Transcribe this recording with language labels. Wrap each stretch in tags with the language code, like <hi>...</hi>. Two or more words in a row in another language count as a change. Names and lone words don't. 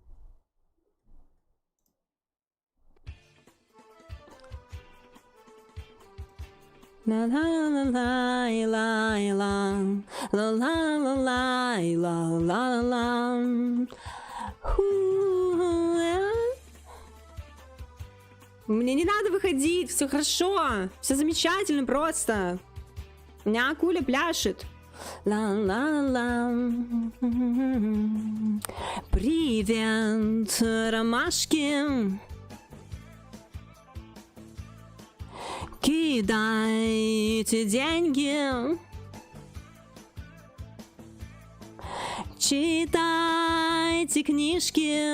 <ru>La la la la la la la la la la la. Мне не надо выходить, все хорошо, все замечательно просто. У меня акуля пляшет. Ла-ла-ла. Привет, ромашки. Кидайте деньги. Читайте книжки.</ru>